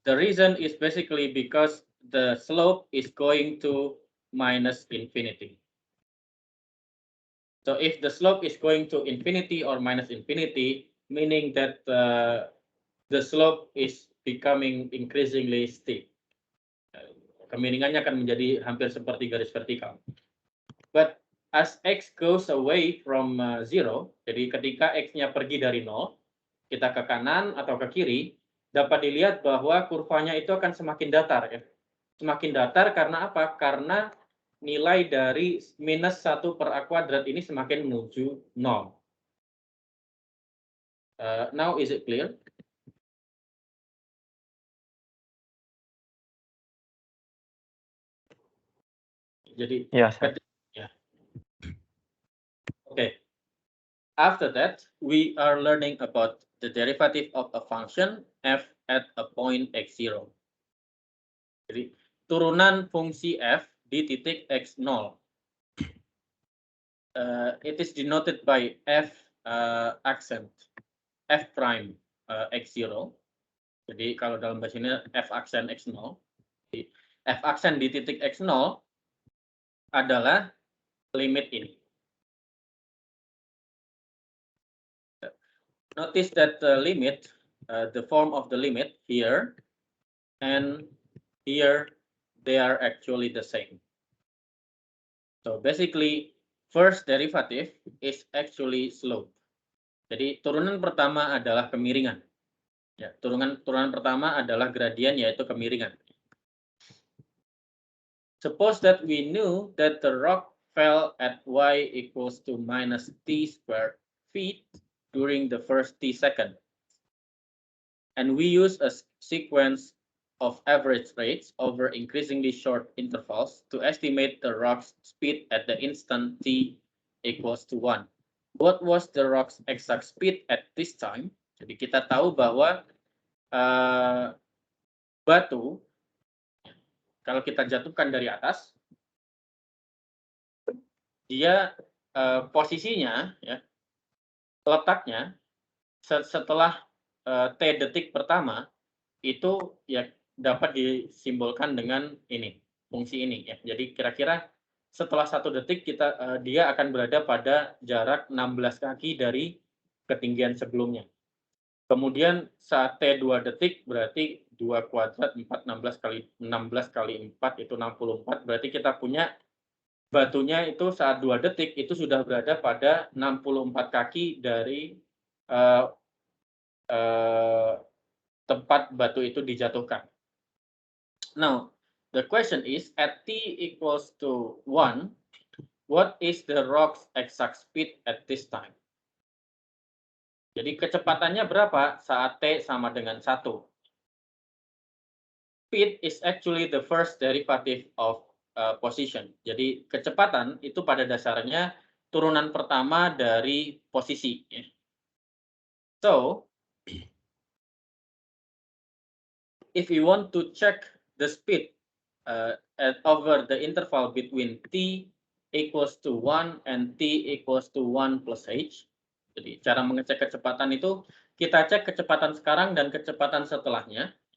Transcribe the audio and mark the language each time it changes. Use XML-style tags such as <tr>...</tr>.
<en>The reason is basically because the slope is going to minus infinity. So if the slope is going to infinity or minus infinity, meaning that the slope is becoming increasingly steep.</en> <id>Kemiringannya akan menjadi hampir seperti garis vertikal.</id> <en>But as x goes away from 0,</en> <id>jadi ketika x-nya pergi dari 0, kita ke kanan atau ke kiri, dapat dilihat bahwa kurvanya itu akan semakin datar. Ya. Semakin datar karena apa? Karena nilai dari minus 1 per a kuadrat ini semakin menuju 0.</id> <en>Now is it clear?</en> <id>Jadi, ya, Sir.</id> <en>Yeah. Okay. After that, we are learning about the derivative of a function f at a point x0.</en> <id>Jadi, turunan fungsi f di titik x0.</id> <en>It is denoted by f accent, f prime x0.</en> <id>Jadi, kalau dalam bahasa ini f accent x0. Jadi, f accent di titik x0 adalah limit ini.</id> <en>Notice that the limit, the form of the limit here and here, they are actually the same. So basically, first derivative is actually slope.</en> <id>Jadi turunan pertama adalah kemiringan. Ya, turunan pertama adalah gradien, yaitu kemiringan.</id> <en>Suppose that we knew that the rock fell at y equals to minus t squared feet during the first t second. And we use a sequence of average rates over increasingly short intervals to estimate the rock's speed at the instant t equals to 1. What was the rock's exact speed at this time?</en> <id>Jadi kita tahu bahwa batu, kalau kita jatuhkan dari atas, dia posisinya, ya, letaknya setelah t detik pertama itu ya dapat disimbolkan dengan ini, fungsi ini. Ya. Jadi kira-kira setelah 1 detik dia akan berada pada jarak 16 kaki dari ketinggian sebelumnya. Kemudian saat t 2 detik berarti 2 kuadrat 16 kali 4 itu 64. Berarti kita punya batunya itu saat 2 detik itu sudah berada pada 64 kaki dari tempat batu itu dijatuhkan.</id> <en>Now, the question is at t equals to 1, what is the rock's exact speed at this time?</en> <id>Jadi kecepatannya berapa saat t sama dengan 1?</id> <en>Speed is actually the first derivative of position.</en> <id>Jadi kecepatan itu pada dasarnya turunan pertama dari posisi.</id> <en>So, if you want to check the speed over the interval between t equals to 1 and t equals to 1 plus h.</en> <id>Jadi cara mengecek kecepatan itu kita cek kecepatan sekarang dan kecepatan setelahnya.</id>